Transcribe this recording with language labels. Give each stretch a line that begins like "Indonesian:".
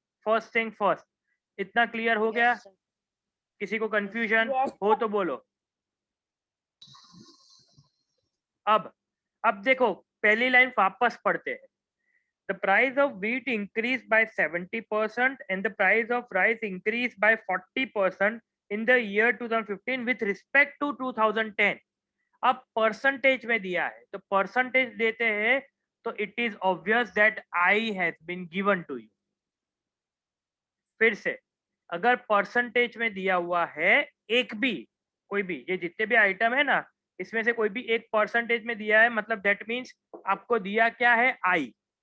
Hindi: First thing first, इतना clear हो गया? किसी को कंफ्यूजन हो तो बोलो. अब देखो पहली लाइन वापस पढ़ते हैं.
English: The price of wheat increased by 70% and the price of rice increased by 40% in the year 2015 with respect to 2010।
Hindi: अब परसेंटेज में दिया है तो परसेंटेज देते हैं तो
English: It is obvious that I has been given to you.
Hindi: फिर से अगर परसेंटेज में दिया हुआ है एक भी, कोई भी, ये जितने भी आइटम है ना इसमें से कोई भी एक परसेंटेज में दिया है, मतलब दैट मीन्स आपको दिया क्या है, आई।